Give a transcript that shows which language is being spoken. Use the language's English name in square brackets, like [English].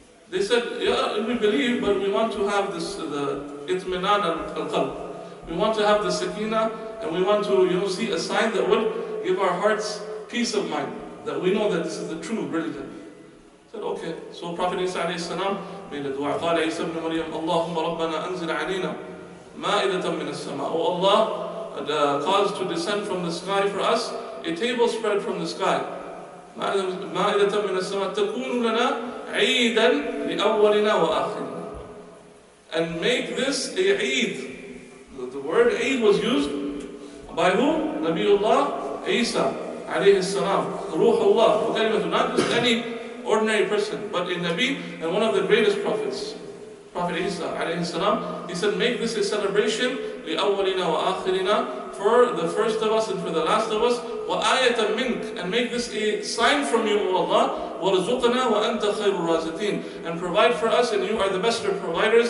[English] They said, yeah, we believe, but we want to have this, the itminan al-qalb. We want to have the sakina, and we want to, see a sign that would give our hearts peace of mind, that we know that this is the true religion. Said, okay. So Prophet Isa made a dua. [Arabic] قال عيسى ابن مريم اللهم ربنا أنزل علينا مائدة من السماء. [English] Oh Allah, cause to descend from the sky for us a table spread from the sky. [Arabic] مائدة من السماء تكون لنا عيدا لأولنا وآخرنا. [English] And make this a Eid. The word Eid was used by who? Nabiullah Isa alayhi salam. Ruhullah. Not just any ordinary person, but a Nabi and one of the greatest prophets. Prophet Isa alayhi salam, he said, make this a celebration [Arabic] لأولنا وآخرنا, [English] for the first of us and for the last of us, [Arabic] وآية منك, [English] and make this a sign from you, O Allah, [Arabic] وارزقنا وأنت خير الرازقين, [English] and provide for us, and you are the best of providers.